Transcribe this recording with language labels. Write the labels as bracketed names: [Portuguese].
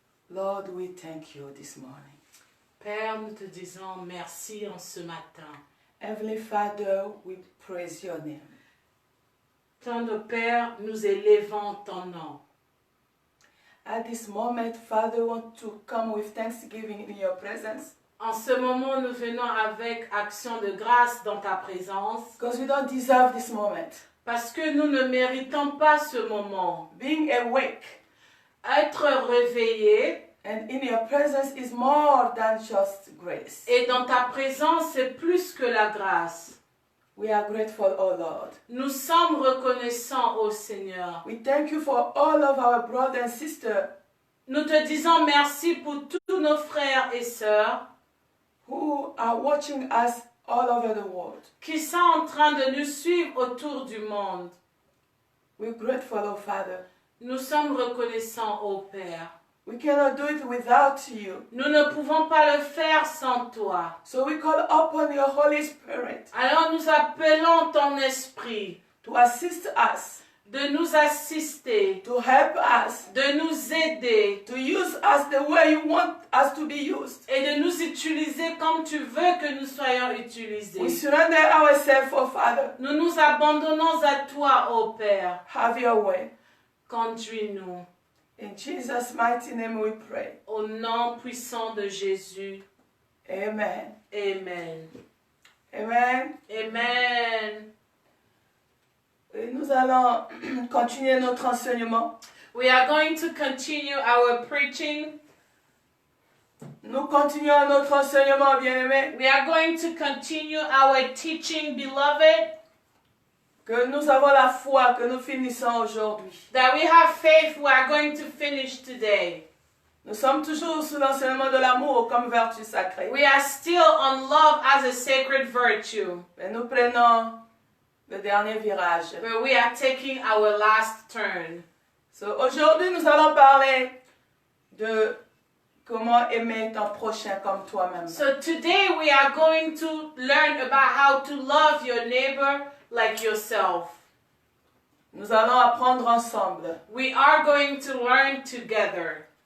[English] Lord, we thank you this morning. [French] Père, nous te disons merci en ce matin. [English] Heavenly Father, we praise your name. [French] Tendre Père, nous élevons ton nom. [English] At this moment, Father, we want to come with thanksgiving in your presence. [French] En ce moment, nous venons avec action de grâce dans ta présence. [English] Because we don't deserve this moment. [French] Parce que nous ne méritons pas ce moment. [English] Being awake [French] Être réveillé [English] and in your presence is more than just grace. [French] et dans ta présence, c'est plus que la grâce. [English] We are grateful, oh Lord. [French] Nous sommes reconnaissants au Seigneur. [English] We thank you for all of our brothers and sisters [French] Nous te disons merci pour tous nos frères et sœurs [English] who are watching us all over the world. [French] qui sont en train de nous suivre autour du monde. [English] We're grateful, oh Father. [French] Nous sommes reconnaissants au Père. [English] We cannot do it without you. [French] Nous ne pouvons pas le faire sans toi. [English] So we call upon your Holy Spirit [French] Alors nous appelons ton esprit [English] to assist us, [French] de nous assister, [English] to help us, [French] de nous aider [English] to use us the way you want us to be used. [French] et de nous utiliser comme tu veux que nous soyons [English] We [French] utilisés. [English] surrender ourselves, oh Father. [French] Nous nous abandonnons à toi, ô Père. [English] Have your way. [French] Conduis-nous. [English] In Jesus' mighty name we pray. [French] Au nom puissant de Jésus. [English] Amen. [French] Amen. [English] Amen. [French] Amen. Et nous allons continuer notre enseignement. [English] We are going to continue our preaching. [French] Nous continuons notre enseignement, bien-aimés. [English] We are going to continue our teaching, beloved. [French] Que nous avons la foi que nous finissons aujourd'hui. [English] That we have faith we are going to finish today. [French] Nous sommes toujours sous l'enseignement de l'amour comme vertu sacrée. [English] We are still on love as a sacred virtue. [French] Mais nous prenons le dernier virage. [English] But we are taking our last turn. [French] So, aujourd'hui, nous allons parler de comment aimer ton prochain comme toi-même. [English] So today we are going to learn about how to love your neighbor like yourself. [French] Nous allons apprendre ensemble. [English] We are going to learn together.